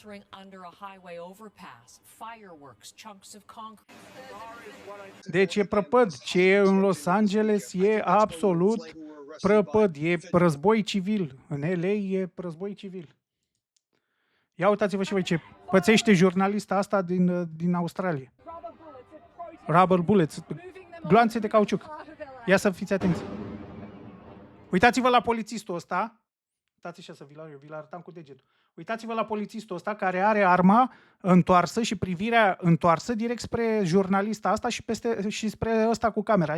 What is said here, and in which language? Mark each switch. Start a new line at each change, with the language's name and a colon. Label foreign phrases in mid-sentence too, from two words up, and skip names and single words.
Romanian: Deci e prăpăd. Ce e în Los Angeles e absolut prăpăd. E război civil. În LA e război civil. Ia uitați-vă și voi ce pățește jurnalista asta din Australia.
English: Rubber bullets.
Romanian: Gloanțe de cauciuc. Ia să fiți atenți. Uitați-vă la polițistul ăsta. Uitați așa să vi-l arătam cu degetul. Uitați-vă la polițistul ăsta care are arma întoarsă și privirea întoarsă direct spre jurnalista asta și spre ăsta cu camera.